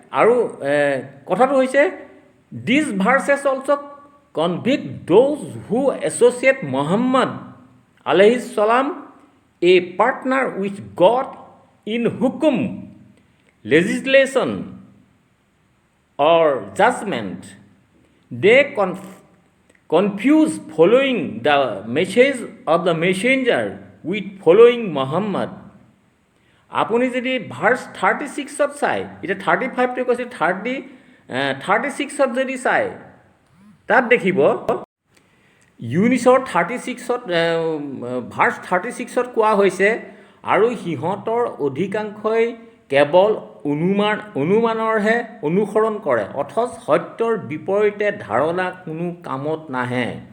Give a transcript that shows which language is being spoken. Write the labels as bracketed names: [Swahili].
[Assamese] আৰু কথাটো হৈছে, [English] This verses also' convict those who associate Muhammad আলাইহিছ ছালাম a partner with God in হুকুম, legislation or judgment. They confuse following the message of the messenger with following Muhammad. [Assamese] আপুনি যদি verse 36ত চাই, এতিয়া 35টো কৈছে, 36ত যদি চাই তাত দেখিব ইউনুছৰ 36ত ভাৰ্ছ 36ত কোৱা হৈছে, আৰু সিহঁতৰ অধিকাংশই কেৱল অনুমানৰহে অনুসৰণ কৰে, অথচ সত্যৰ বিপৰীতে ধাৰণা কোনো কামত নাহে।